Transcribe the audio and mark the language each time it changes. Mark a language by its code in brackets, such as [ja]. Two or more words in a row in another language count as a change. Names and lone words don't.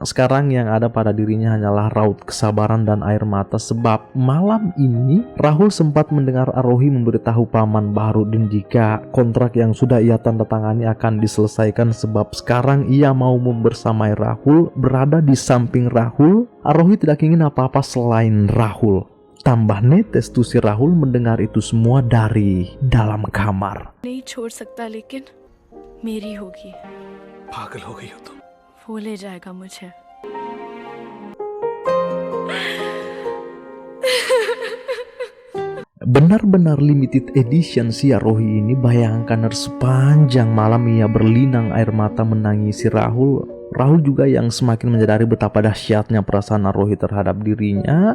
[id] Sekarang yang ada pada dirinya hanyalah raut kesabaran dan air mata, sebab malam ini Rahul sempat mendengar Arohi memberitahu Paman Baharudin jika kontrak yang sudah ia tanda tangani akan diselesaikan, sebab sekarang ia mau membersamai Rahul, berada di samping Rahul. Arohi tidak ingin apa-apa selain Rahul. Tambah netes tuh si Rahul mendengar itu semua dari dalam kamar. [hi] नहीं छोड़ सकता, लेकिन मेरी होगी। पागल हो गई हो तुम। वो ले जाएगा मुझे। [id] Benar-benar [en] limited edition [id] si Arohi ini. Bayangkan sepanjang malam ia berlinang air mata menangisi Rahul. Rahul juga yang semakin menyadari betapa dahsyatnya perasaan Arohi terhadap dirinya.